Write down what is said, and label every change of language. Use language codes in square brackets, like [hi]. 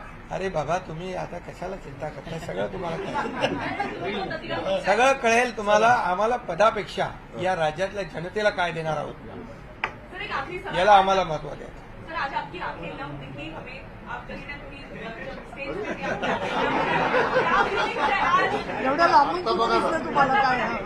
[mr] अरे बाबा तुम्ही आता कशाला चिंता करताय, सगळं तुम्हाला कळेल. सगळं कळेल तुम्हाला. आम्हाला पदापेक्षा या राज्यातल्या जनतेला काय देणार आहोत [hi] सर एक आखिरी सवाल, [mr] याला आम्हाला महत्व द्यायचं. [hi] सर आज आपकी आंखें नम दिखी हमें, आप कहीं ना कहीं जब स्टेज पे थे, आपकी आंखें नम दिखी. क्या फीलिंग्स है आज? [mr] एवढ्या लांबून कुठं दिसलं तुम्हाला काय?